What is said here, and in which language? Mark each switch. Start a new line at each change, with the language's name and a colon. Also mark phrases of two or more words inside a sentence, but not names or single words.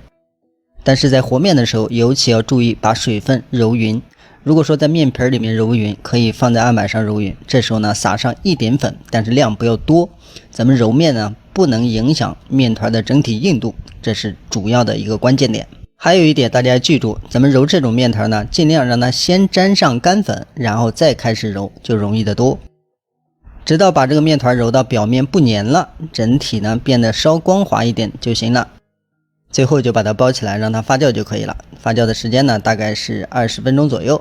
Chinese: 但是在和面的時候，尤其要注意把水分揉匀。如果說在面皮裡面揉匀，可以放在案板上揉匀，这時候呢撒上一点粉，但是量不要多。咱们揉面呢不能影響面团的整體硬度，這是主要的一個關鍵點。還有一點大家要記住，咱們揉這種面團呢，盡量讓它先沾上乾粉，然後再開始揉，就容易得多。直到把這個面团揉到表面不粘了，整體呢變得稍光滑一點就行了。最後就把它包起來，讓它發酵就可以了。發酵的時間呢大概是20分鐘左右。